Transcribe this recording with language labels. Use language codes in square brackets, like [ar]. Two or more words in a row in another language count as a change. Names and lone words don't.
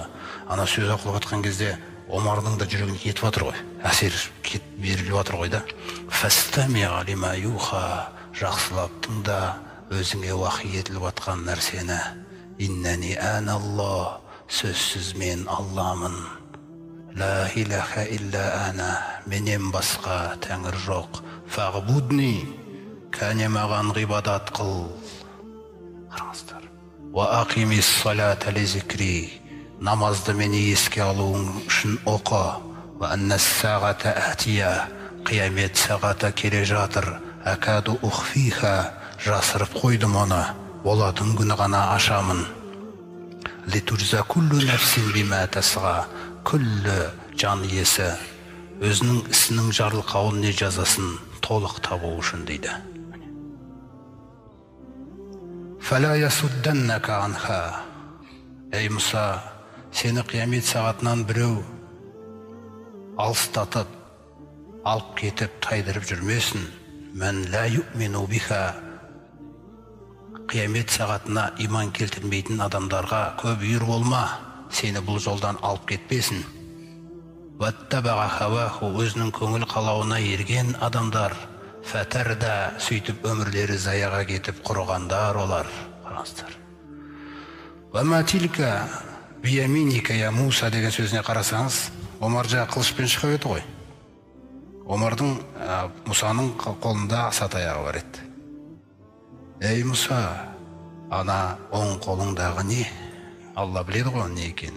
[kk] Ана сөз оқылып жатқан кезде Омардың да жүрегіне кетіп жатыр ғой, әсер беріліп жатыр ғой да. [ar] "فاستمع لما يوحى", [kk] жақсылап тыңда өзіңе уахи етіліп жатқан нәрсені. [ar] "إنني أنا الله", [kk] сөзсіз мен Алламын. [ar] "لا إله إلا أنا", [kk] менен басқа тәңір жоқ. "Фағбудни", кәне маған ғибадат қыл. Қараңыздар. [ar] وأقم الصلاة لذكري, [kk] намазды мені еске алуың үшін оқы. [ar] وإن الساعة آتية, [kk] қиямет сағаты келе жатыр. [ar] أكاد أخفيها, [kk] жасырып қойдым оны, болатын күні ғана ашамын. [ar] لتجزى كل نفس بما تسعى, [kk] күллі жан иесі өзінің ісінің жарылқауын не жазасын толық табу үшін дейді. [ar] فلا يصدنك عنها, [kk] ей Мұса, сені қиямет сағатынан біреу алыстатып, алып кетіп, тайдырып жүрмесін. [ar] من لا يؤمن بها, [kk] қиямет сағатына иман келтірмейтін адамдарға көп үйір болма, сені бұл жолдан алып кетпесін. [ar] واتبع هواه, [kk] өзінің көңіл қалауына ерген адамдар, фәтәрда, сөйтіп өмірлері заяға кетіп құрығандар олар. Қараңыздар. [ar] وما تلك بيمينك يا موسى [kk] деген сөзіне қарасаңыз, Омар жа қылышпен шығып еді ғой. Омардың, Мұсаның қолында аса таяғы бар еді. Ей Мұса, ана оң қолыңдағы не? Алла біледі ғой не екен.